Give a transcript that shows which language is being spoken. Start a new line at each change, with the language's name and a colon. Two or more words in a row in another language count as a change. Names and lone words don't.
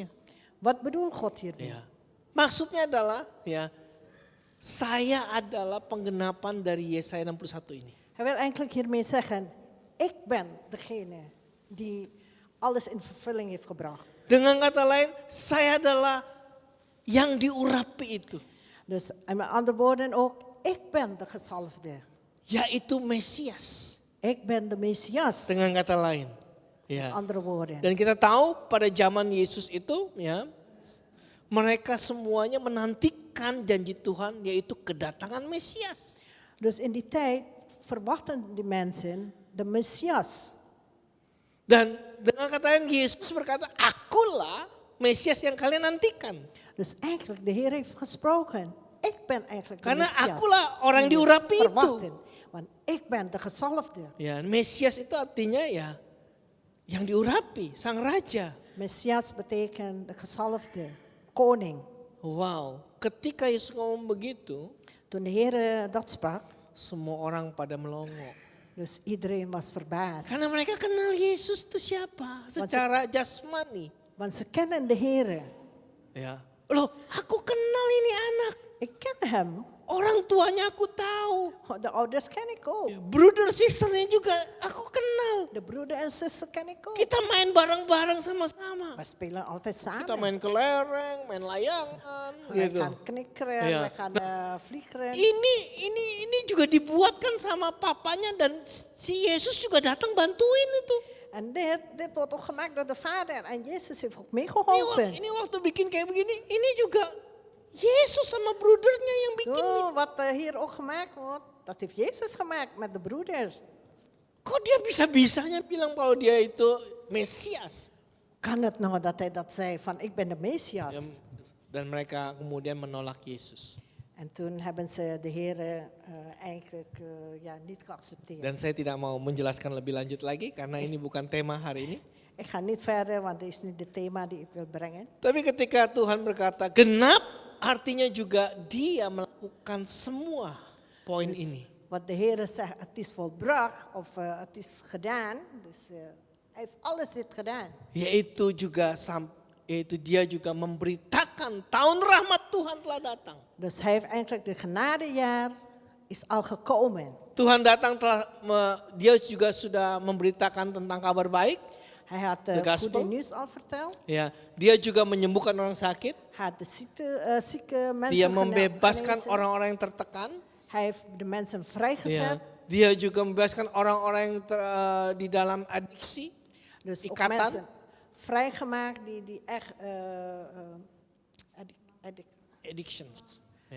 Dutch: Wat bedoelt God hiermee?
Indonesian: Ya. Maksudnya adalah ya saya adalah penggenapan dari Yesaya 61 ini.
Dutch: Hij wil eigenlijk hiermee zeggen, ik ben degene die alles in vervulling heeft gebracht.
Indonesian: Dengan kata lain, saya adalah yang diurapi itu,
Dutch: Dus met andere woorden ook, ik ben de gezalfde.
Indonesian: yaitu Mesias.
Dutch: Ik ben de Messias.
Indonesian: Dengan kata lain.
Dutch: Met
Indonesian: Ya.
Dutch: andere woorden.
Indonesian: Dan kita tahu pada zaman Yesus itu ya Mereka semuanya menantikan janji Tuhan yaitu kedatangan Mesias.
Dutch: Dus in die tijd verwachten die mensen de Messias.
Indonesian: Dan dengan kata yang Yesus berkata, akulah Mesias yang kalian nantikan.
Dutch: Dus eigenlijk, de Heer heeft gesproken. Ik ben eigenlijk de
Indonesian: Karena
Dutch: Messias.
Indonesian: akulah orang
Dutch: die we
Indonesian: diurapi itu.
Dutch: verwachten. Want ik ben de gezalfde.
Indonesian: Ya, Mesias itu artinya ya yang diurapi, sang raja.
Dutch: Messias betekent de gezalfde, koning.
Indonesian: Wow, ketika Yesus ngomong begitu,
Dutch: Toen de Heer dat sprak,
Indonesian: semua orang pada melongo.
Dutch: dus iedereen was verbaasd.
Indonesian: Karena mereka kenal Yesus itu siapa secara jasmani.
Dutch: Want ze kennen de Heer.
Indonesian: Ya, loh, aku kenal ini anak.
Dutch: Ik ken hem.
Indonesian: Orang tuanya aku tahu.
Dutch: De ouders ken ik ook.
Indonesian: Ya,
English: brother sisternya
Indonesian: juga aku kenal.
Dutch: De broeder en zuster ken ik ook.
Indonesian: Kita main bareng-bareng sama-sama.
Dutch: We spelen altijd samen.
Indonesian: Kita main kelereng, main layangan,
Dutch: Wij
Indonesian: gitu.
Dutch: gaan knikkeren, Ja. wij gaan vliegeren.
Indonesian: Ini juga dibuatkan sama papanya dan si Yesus juga datang bantuin itu.
Dutch: En dit wordt ook gemaakt door de vader. En Jezus heeft ook
Indonesian: Ini,
Dutch: meegeholpen.
Indonesian: ini waktu bikin kayak begini, ini juga Yesus sama brudernya yang bikin.
Dutch: Oh, wat hier ook gemaakt wordt, dat heeft Jezus gemaakt met de broeders.
Indonesian: Kok dia bisa-bisanya bilang kalau dia itu Mesias?
Dutch: Kan het nou dat hij dat zei van ik ben de Messias?
Indonesian: Ya, dan mereka kemudian menolak Yesus.
Dutch: En toen hebben ze de Heer eigenlijk niet geaccepteerd.
Indonesian: Dan saya tidak mau menjelaskan lebih lanjut lagi karena ini bukan tema hari ini.
Dutch: Ik ga niet verder, want dit is niet het thema die ik wil brengen.
Indonesian: Tapi ketika Tuhan berkata genap, artinya juga dia melakukan semua poin ini.
Dutch: Wat de Heer zegt, het is volbracht of het is gedaan. Dus hij heeft alles dit gedaan.
Indonesian: Yaitu dia juga memberitakan tahun rahmat Tuhan telah datang.
Dutch: Dus hij heeft eigenlijk de genadejaar is al gekomen.
Indonesian: Tuhan datang dia juga sudah memberitakan tentang kabar baik.
Dutch: Hij had De het gospel. goede nieuws al verteld.
Indonesian: Ya, dia juga menyembuhkan orang sakit.
Dutch: Hij had de zieke mensen
Indonesian: Dia membebaskan
Dutch: genezen.
Indonesian: orang-orang yang tertekan.
Dutch: Hij heeft de mensen
Indonesian: Ya,
Dutch: vrijgezet.
Indonesian: dia juga membebaskan orang-orang yang di dalam adiksi,
Dutch: Dus ook
Indonesian: ikatan.
Dutch: mensen vrijgemaakt die echt
Indonesian: Addictions. Ya.